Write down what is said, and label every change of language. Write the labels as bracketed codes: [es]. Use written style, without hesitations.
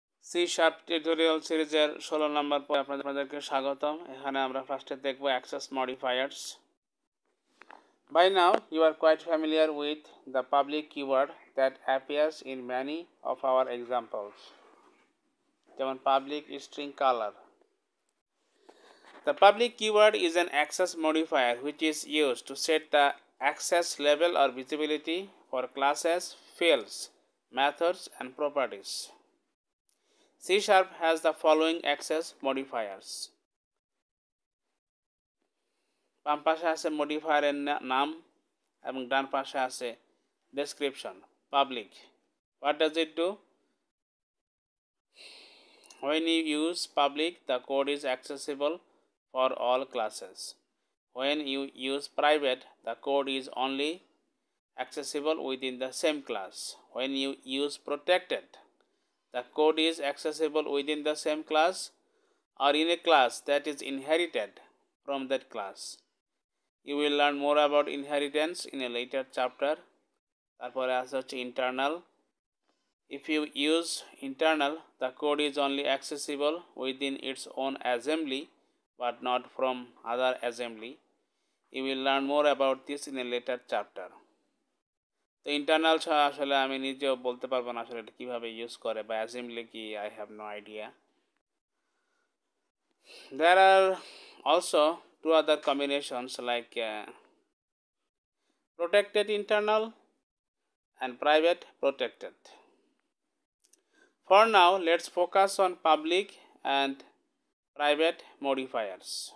[bn] C sharp tutorial সিরিজের 16 নম্বর পরে আপনাদেরকে স্বাগতম। এখানে আমরা ফার্স্টে দেখব access modifiers. [en] By now you are quite familiar with the public keyword that appears in many of our examples, [bn] যেমন [en] public string color. The public keyword is an access modifier which is used to set the access level or visibility for classes, fields, methods and properties. C# has the following access modifiers. [bn] বাম পাশে আছে মডিফায়ারের নাম এবং ডান পাশে আছে description public. [en] What does it do? When you use public, the code is accessible for all classes. When you use private, the code is only accessible within the same class. When you use protected, the code is accessible within the same class or in a class that is inherited from that class. You will learn more about inheritance in a later chapter. [bn] তারপরে আছে হচ্ছে internal. [en] If you use internal, the code is only accessible within its own assembly but not from other assembly. You will learn more about this in a later chapter. [bn] তো internal ছাড়া আসলে আমি নিজেও বলতে পারবো না আসলে এটা কিভাবে ইউজ করে বা অ্যাসেম্বলি কি, [en] I have no idea. There are also two other combinations like protected internal and private protected. For now, let's focus on public and private modifiers.